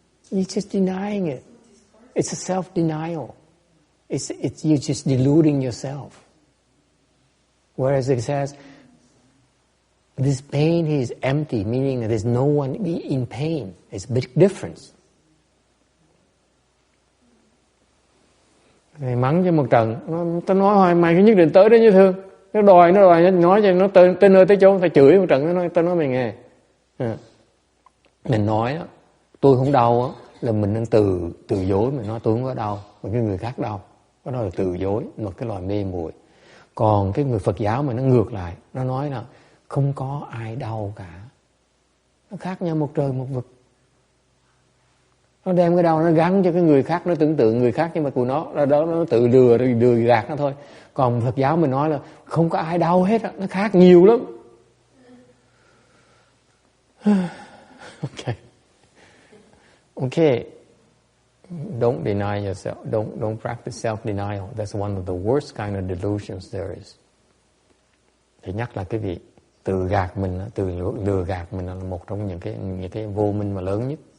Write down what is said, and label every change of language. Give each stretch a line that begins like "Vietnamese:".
English: You're just denying it. It's a self-denial. You're just deluding yourself. Whereas it says, this pain is empty, meaning that there's no one in pain. It's a big difference.
Vietnamese: Thầy mắng cho một trận, tao nói hoài mày cứ nhất định tới đó như thương. Nó đòi nói cho nó tới nơi tới chỗ, thầy chửi một trận, tao nói mày nghe. Mình nói đó, tôi không đau á, là mình đang từ dối, mình nói tôi không có đau, mà cái người khác đau. Cái đó là từ dối, một cái loại mê muội. Còn cái người Phật giáo mà nó ngược lại, nó nói là không có ai đau cả. Nó khác nhau một trời một vực. Nó đem cái đau nó gắn cho cái người khác, nó tưởng tượng người khác, nhưng mà của nó tự lừa gạt nó thôi. Còn Phật giáo mình nói là không có ai đau hết á, nó khác nhiều lắm.
English: Okay. Don't deny yourself. Don't practice self-denial. That's one of the worst kind of delusions there is.
Vietnamese: Thì nhắc lại cái việc tự gạt mình, lừa gạt mình là một trong những cái vô minh mà lớn nhất.